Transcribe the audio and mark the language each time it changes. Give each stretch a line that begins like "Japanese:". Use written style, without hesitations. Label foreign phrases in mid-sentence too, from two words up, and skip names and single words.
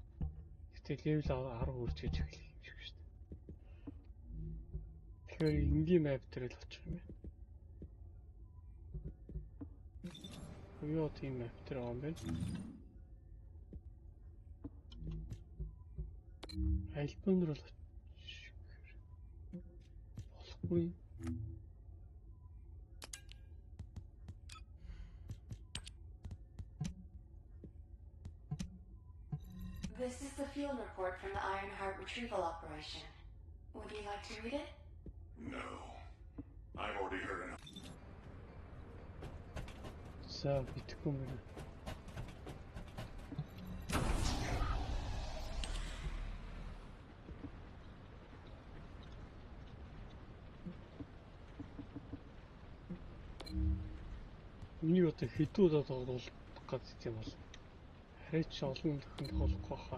Mongolian: Гэтэл level 10 хүрч иж эхлэх юм шиг шүү дээ. Тэгэхээр энгийн map дээр л очих юм байна. Юу тийм map дээр байгаа юм бэ? Альбом руу болохгүй.
English: This is the field report from the Ironheart retrieval operation. Would you like to read it? No. I've already heard enough.
Mongolian: За, битгэхгүй юм байна. Миний одоо хэдүү удаа тоглох гэдэг юм бол хараач олон дахин тоглохгүй хаа.